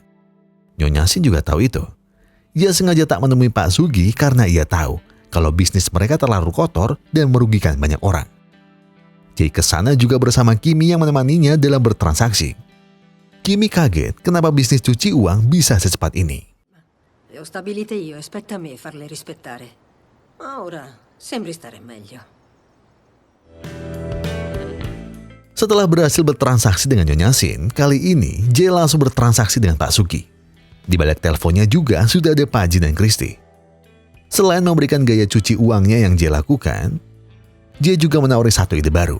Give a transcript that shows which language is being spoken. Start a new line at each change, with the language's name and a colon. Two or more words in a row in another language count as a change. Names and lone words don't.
Indonesian: Nyonya Shin juga tahu itu. Ia sengaja tak menemui Pak Sugi karena ia tahu kalau bisnis mereka terlalu kotor dan merugikan banyak orang. J kesana juga bersama Kimi yang menemaninya dalam bertransaksi. Kimi kaget kenapa bisnis cuci uang bisa secepat ini.
Italian: Le ho stabilite io e spetta a me farle rispettare. Ma ora sembri stare meglio.
Indonesian: Setelah berhasil bertransaksi dengan Nyonya Shin, kali ini J langsung bertransaksi dengan Pak Sugi. Di balik teleponnya juga sudah ada Pak Jin dan Kristi. Selain memberikan gaya cuci uangnya yang J lakukan, J juga menawari satu ide baru.